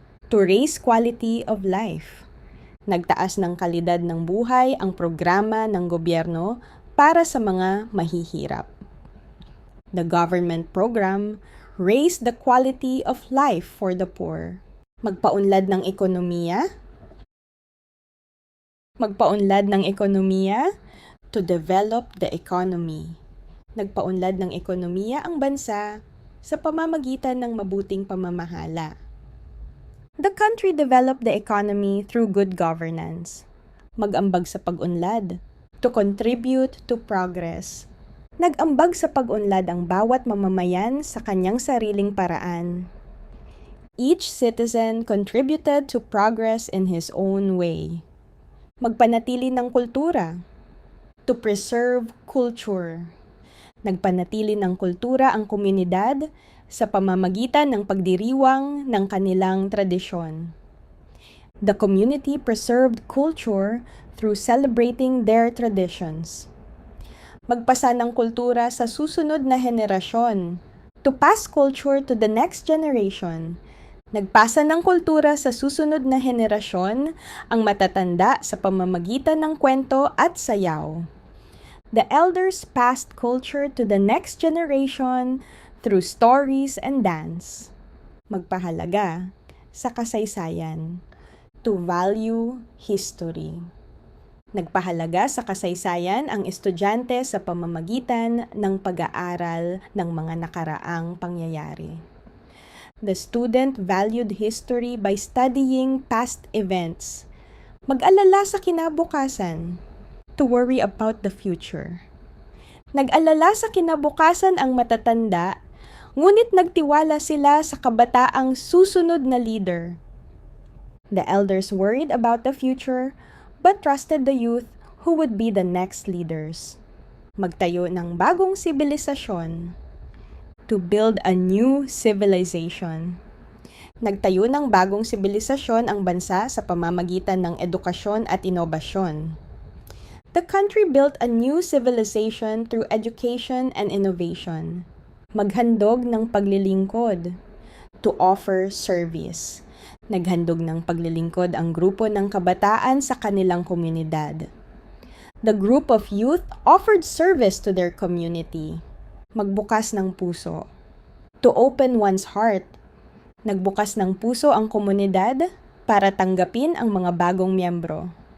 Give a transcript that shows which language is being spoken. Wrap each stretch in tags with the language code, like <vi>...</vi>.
<en>To raise quality of life.</en> <tl>Nagtaas ng kalidad ng buhay ang programa ng gobyerno para sa mga mahihirap.</tl> <en>The government program raised the quality of life for the poor.</en> <tl>Magpaunlad ng ekonomiya. Magpaunlad ng ekonomiya</tl> <en>to develop the economy.</en> <tl>Nagpaunlad ng ekonomiya ang bansa sa pamamagitan ng mabuting pamamahala.</tl> <en>The country developed the economy through good governance.</en> <tl>Mag-ambag sa pag-unlad,</tl> <en>to contribute to progress.</en> <tl>Nag-ambag sa pag-unlad ang bawat mamamayan sa kanyang sariling paraan.</tl> <en>Each citizen contributed to progress in his own way.</en> <tl>Magpanatili ng kultura,</tl> <en>to preserve culture.</en> <tl>Nagpanatili ng kultura ang komunidad sa pamamagitan ng pagdiriwang ng kanilang tradisyon.</tl> <en>The community preserved culture through celebrating their traditions.</en> <tl>Magpasa ng kultura sa susunod na henerasyon.</tl> <en>To pass culture to the next generation.</en> <tl>Nagpasa ng kultura sa susunod na henerasyon ang matatanda sa pamamagitan ng kwento at sayaw.</tl> <en>The elders passed culture to the next generation through stories and dance.</en> <tl>Magpahalaga sa kasaysayan.</tl> <en>To value history.</en> <tl>Nagpahalaga sa kasaysayan ang estudyante sa pamamagitan ng pag-aaral ng mga nakaraang pangyayari.</tl> <en>The student valued history by studying past events.</en> <tl>Mag-alala sa kinabukasan.</tl> <en>To worry about the future.</en> <tl>Nag-alala sa kinabukasan ang matatanda, ngunit nagtiwala sila sa kabataang susunod na leader.</tl> <en>The elders worried about the future, but trusted the youth who would be the next leaders.</en> <tl>Magtayo ng bagong sibilisasyon.</tl> <en>To build a new civilization.</en> <tl>Nagtayo ng bagong sibilisasyon ang bansa sa pamamagitan ng edukasyon at inobasyon.</tl> <en>The country built a new civilization through education and innovation.</en> <tl>Maghandog ng paglilingkod.</tl> <en>To offer service.</en> <tl>Naghandog ng paglilingkod ang grupo ng kabataan sa kanilang komunidad.</tl> <en>The group of youth offered service to their community.</en> <tl>Magbukas ng puso.</tl> <en>To open one's heart.</en> <tl>Nagbukas ng puso ang komunidad para tanggapin ang mga bagong miyembro.</tl>